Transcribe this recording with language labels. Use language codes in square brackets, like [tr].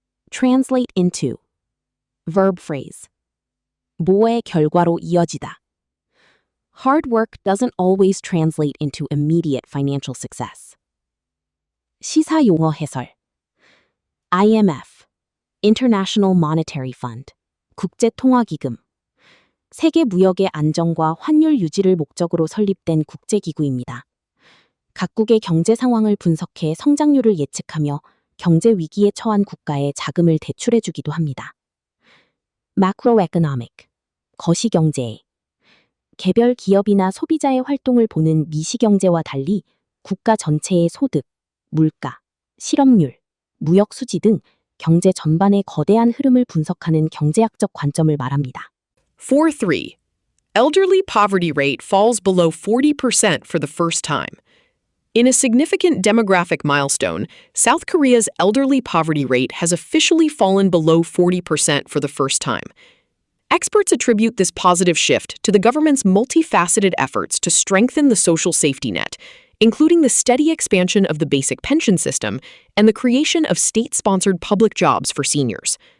[en] Translate into. Verb phrase. [ko] 뭐의 결과로 이어지다. [en] Hard work doesn't always translate into immediate financial success. [ko] 시사 용어 해설. [en] IMF, International Monetary Fund, [ko] 국제통화기금. 세계 무역의 안정과 환율 유지를 목적으로 설립된 국제기구입니다. 각국의 경제 상황을 분석해 성장률을 예측하며 경제 위기에 처한 국가에 자금을 대출해주기도 합니다. [en] Macroeconomic, [ko] 거시경제. 개별 기업이나 소비자의 활동을 보는 미시경제와 달리 국가 전체의 소득, 물가, 실업률, 무역 수지 등 경제 전반의 거대한 흐름을 분석하는 경제학적 관점을 말합니다. 4.3. [en] Elderly poverty rate falls below 40% for the first time. In a significant demographic milestone, South Korea's elderly poverty rate has officially fallen below 40% for the first time. Experts attribute this positive shift to the government's multifaceted efforts to strengthen the social safety net, including the steady expansion of the basic pension system and the creation of state-sponsored public jobs for seniors.